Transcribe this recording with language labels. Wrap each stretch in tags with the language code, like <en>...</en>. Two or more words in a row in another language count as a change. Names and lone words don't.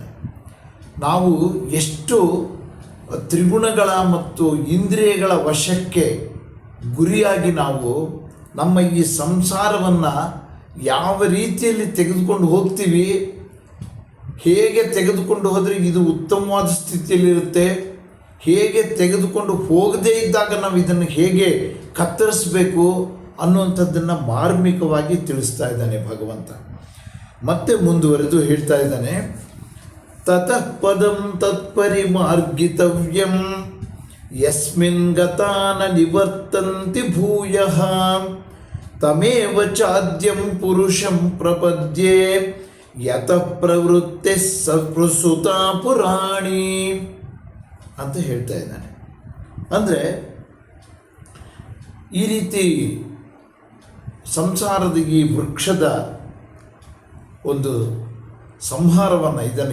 <kn>ನಾವು ಎಷ್ಟು ತ್ರಿಗುಣಗಳ ಮತ್ತು ಇಂದ್ರಿಯಗಳ ವಶಕ್ಕೆ ಗುರಿಯಾಗಿ ನಾವು ನಮ್ಮ ಈ ಸಂಸಾರವನ್ನು ಯಾವ ರೀತಿಯಲ್ಲಿ ತೆಗೆದುಕೊಂಡು ಹೋಗ್ತೀವಿ, ಹೇಗೆ ತೆಗೆದುಕೊಂಡು ಹೋದರೆ ಇದು ಉತ್ತಮವಾದ ಸ್ಥಿತಿಯಲ್ಲಿರುತ್ತೆ, ಹೇಗೆ ತೆಗೆದುಕೊಂಡು ಹೋಗದೇ ಇದ್ದಾಗ ನಾವು ಇದನ್ನು ಹೇಗೆ ಕತ್ತರಿಸಬೇಕು ಅನ್ನುವಂಥದ್ದನ್ನು ಮಾರ್ಮಿಕವಾಗಿ ತಿಳಿಸ್ತಾ ಇದ್ದಾನೆ ಭಗವಂತ. ಮತ್ತೆ ಮುಂದುವರೆದು ಹೇಳ್ತಾ ಇದ್ದಾನೆ.</kn> <sa>ತತಃ ಪದಂ ತತ್ಪರಿಮಾರ್ಗಿತವ್ಯಂ ಯಸ್ಮಿನ್ ಗತಾ ನ ನಿವರ್ತಂತಿ ಭೂಯಃ ತಮೇವ ಚಾದ್ಯಂ ಪುರುಷಂ ಪ್ರಪದ್ಯೆ ಯತಃ ಪ್ರವೃತ್ತಿ ಸಪ್ರಸುತ ಪುರಾಣಿ</sa> <kn>ಅಂತ ಹೇಳ್ತಾ ಇದ್ದಾನೆ. ಅಂದರೆ ಈ ರೀತಿ ಸಂಸಾರದ ಈ ವೃಕ್ಷದ ಒಂದು ಸಂಹಾರವನ್ನು ಇದನ್ನು</kn>